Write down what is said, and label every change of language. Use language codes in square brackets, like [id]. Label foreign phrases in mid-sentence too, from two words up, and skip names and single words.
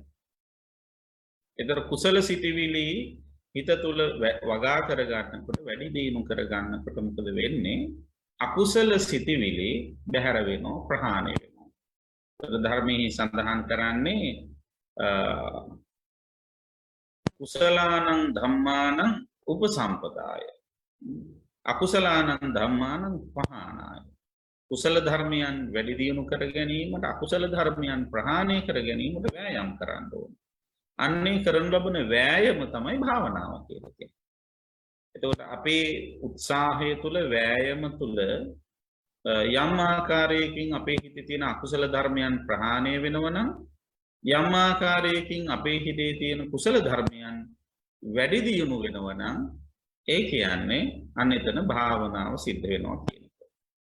[si] ඒතර කුසල සිතිවිලි හිත තුළ වගා කරගන්නකොට, වැඩි දියුණු කරගන්නකොට මොකද වෙන්නේ? අකුසල සිතිවිලි බැහැර වෙනවා, ප්‍රහාණය වෙනවා. ධර්මයේ සඳහන් කරන්නේ [pi] කුසලානං ධම්මානං උපසම්පදාය, අකුසලානං ධම්මානං පහානාය. [si] කුසල ධර්මයන් වැඩි දියුණු කර ගැනීමට, අකුසල ධර්මයන් ප්‍රහාණය කර ගැනීමට වෑයම් කරන්න ඕන. අන්නේ කරන ලබන වෑයම තමයි භාවනාව කියලා කියන්නේ. එතකොට අපේ උත්සාහය තුළ, වෑයම තුළ යම් ආකාරයකින් අපේ හිතේ තියෙන අකුසල ධර්මයන් ප්‍රහාණය වෙනවා නම්, යම් ආකාරයකින් අපේ හිතේ තියෙන කුසල ධර්මයන් වැඩි දියුණු වෙනවා නම්, ඒ කියන්නේ අන්න එතන භාවනාව සිද්ධ වෙනවා කියන එක.